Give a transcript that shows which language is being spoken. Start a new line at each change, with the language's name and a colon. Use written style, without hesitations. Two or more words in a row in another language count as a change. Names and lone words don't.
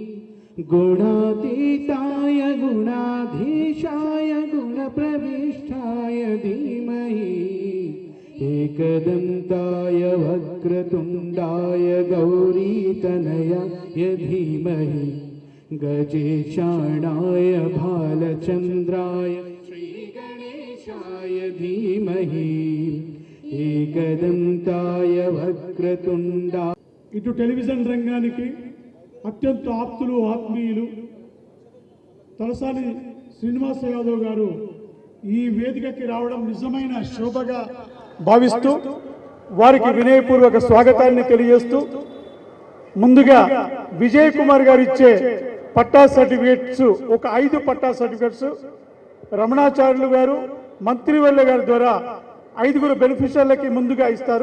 Sanskrit: गुणातीताय गुणाधीशाय गुणप्रविष्टाय धीमहि एकदन्ताय वक्रतुण्डाय गौरीतनयाय धीमहि गजेशाणाय भालचन्द्राय श्रीगणेशाय धीमहि एकदन्ताय वक्रतुण्डा.
Telugu: ఇటు టెలివిజన్ రంగానికి అత్యంత ఆప్తులు, ఆత్మీయులు తలసాని శ్రీనివాస యాదవ్ గారు ఈ వేదికకి రావడం నిజమైన శోభగా భావిస్తూ వారికి వినయపూర్వక స్వాగతాన్ని తెలియజేస్తూ, ముందుగా విజయ్ కుమార్ గారు ఇచ్చే పట్టా సర్టిఫికేట్స్, ఒక 5 పట్టా సర్టిఫికేట్స్ రమణాచార్యులు గారు, మంత్రివర్యుల గారి ద్వారా 5 బెనిఫిషియర్లకి ముందుగా ఇస్తారు.